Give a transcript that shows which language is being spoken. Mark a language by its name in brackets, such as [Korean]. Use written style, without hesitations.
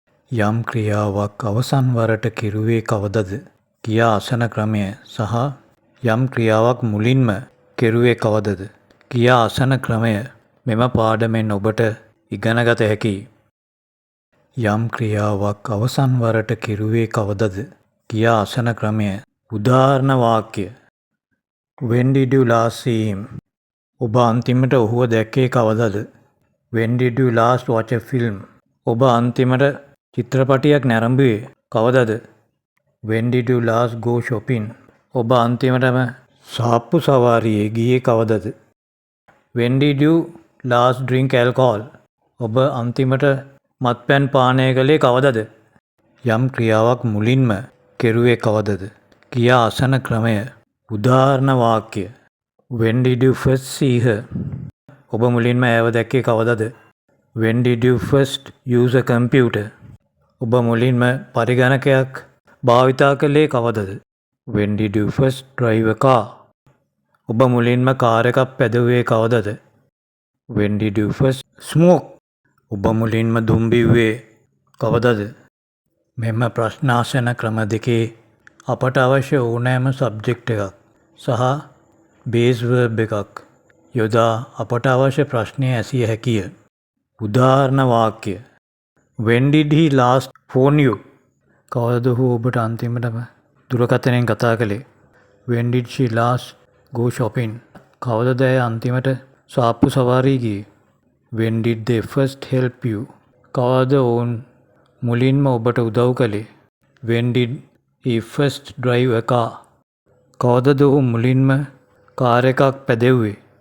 [Sinhala] යම් ක්‍රියාවක් අවසන් වරට කෙරුවේ කවදද කියා අසන ක්‍රමය සහ යම් ක්‍රියාවක් මුලින්ම කෙරුවේ කවදද කියා අසන ක්‍රමය මෙම පාඩමෙන් ඔබට ඉගෙනගත හැකියි. යම් ක්‍රියාවක් අවසන් වරට කෙරුවේ කවදද කියා අසන ක්‍රමය උදාහරණ වාක්‍ය. [English] When did you last see him? [Sinhala] ඔබ අන්තිමට ඔහුව දැක්කේ කවදද? [English] When did you last watch a film? [Sinhala] ඔබ අන්තිමට චිත්‍රපටයක් නැරඹුවේ කවදද? [English] When did you last go shopping? [Sinhala] ඔබ අන්තිමටම සාප්පු සවාරියේ ගියේ කවදද? [English] When did you last drink alcohol? [Sinhala] ඔබ අන්තිමට මත්පැන් පානය කළේ කවදද? යම් ක්‍රියාවක් මුලින්ම කෙරුවේ කවදද කියා අසන ක්‍රමය උදාහරණ වාක්‍ය. [English] When did you first see her? [Sinhala] ඔබ මුලින්ම ඇයව දැක්කේ කවදද? [English] When did you first use a computer? [Sinhala] ඔබ මුලින්ම පරිගණකයක් භාවිතා කළේ කවදද? [English] When did you first drive a car? [Sinhala] ඔබ මුලින්ම කාර් එකක් පැදවුවේ කවදද? [English] When did you first smoke? [Sinhala] ඔබ මුලින්ම දුම් බිව්වේ කවදද? මෙම ප්‍රශ්නාසන ක්‍රම දෙකේ අපට අවශ්‍ය ඕනෑම සබ්ජෙක්ට් එකක් සහ බේස් වර්බ් එකක් යොදා අපට අවශ්‍ය ප්‍රශ්නය ඇසිය හැකිය. උදාහරණ වාක්‍ය. [English] When did he last phone you? [Sinhala] කවදද ඔහු ඔබට අන්තිමටම දුරකථනයෙන් කතා කළේ? [English] When did she last go shopping? [Sinhala] කවදද ඇය අන්තිමට සාප්පු සවාරී ගියේ? [English] When did they first help you? [Sinhala] කවදද ඔවුන් මුලින්ම ඔබට උදව් කළේ? [English] When did he first drive a car? [Sinhala] කවදද ඔහු මුලින්ම කාර් එකක් පැදෙව්වේ?